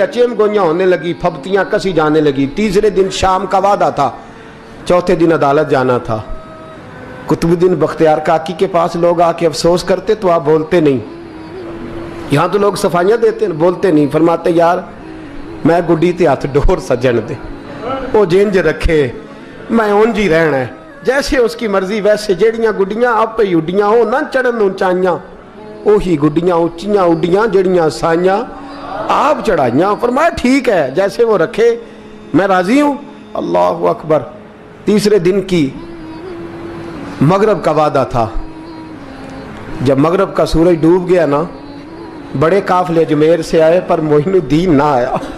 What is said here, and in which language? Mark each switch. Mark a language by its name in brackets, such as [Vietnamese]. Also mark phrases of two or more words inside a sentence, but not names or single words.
[Urdu] چیم گوئیاں ہونے لگی، پھبتیاں کسی جانے لگی۔ تیسرے دن شام کا وعدہ تھا، چوتھے دن عدالت جانا تھا۔ قطب الدین بختیار کاکی کے پاس لوگ آ کے افسوس کرتے تو آپ بولتے نہیں، یہاں تو لوگ صفائیاں دیتے ہیں، بولتے نہیں، فرماتے یار [Punjabi] میں گڈی تے ہاتھ ڈور سجن دے، وہ جنج رکھے، میں اونج ہی رہنا ہے، [Urdu] جیسے اس کی مرضی ویسے، [Punjabi] جیڑیاں گڈیاں آپ ہی اڈیاں ہو نہ چڑھن اونچائیاں، وہی گڈیاں اونچیاں اڈیاں جیڑیاں سائیاں آپ چڑھائیاں۔ [Urdu] فرمایا ٹھیک ہے جیسے وہ رکھے میں راضی ہوں۔ اللہ اکبر۔ تیسرے دن کی مغرب کا وعدہ تھا، جب مغرب کا سورج ڈوب گیا نا، بڑے قافلے اجمیر سے آئے پر معین الدین نہ آیا۔